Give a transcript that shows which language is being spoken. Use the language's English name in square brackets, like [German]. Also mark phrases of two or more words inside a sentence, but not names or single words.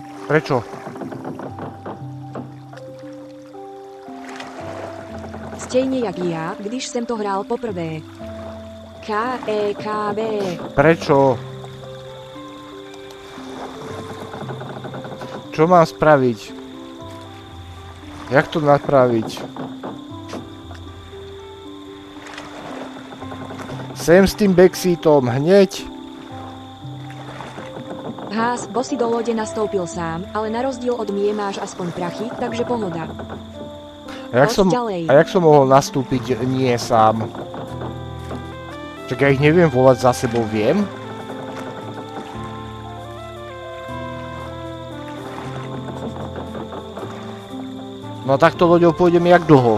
[Slovak] Prečo? [Czech] Stejně jak já, když jsem to hrál poprvé. KEKB. [Slovak] Prečo? Čo mám spraviť? Jak to napraviť? Sem s tým backseatom, hneď. [Czech] Hás, bo si do lode nastoupil sám, ale na rozdíl od mě máš aspoň prachy, takže pohoda. [Slovak] A jak som mohol nastúpiť nie sám? Čak ja ich neviem volať za sebou, viem? No a takto loďou pôjdem jak dlho?